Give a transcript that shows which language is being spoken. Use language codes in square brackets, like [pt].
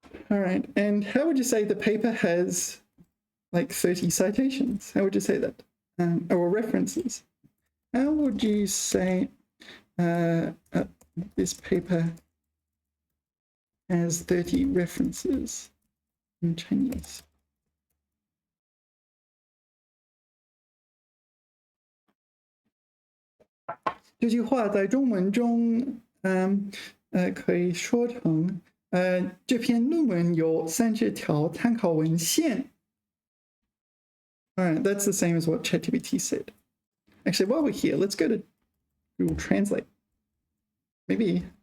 [en] All right, and how would you say the paper has like 30 citations? How would you say that? Or references? How would you say this paper has 30 references in Chinese? [zh] "这句话在中文中可以说成这篇论文有30条参考文献。 [en] All right, that's the same as what ChatGPT said. Actually, while we're here, let's go to Google Translate. Maybe.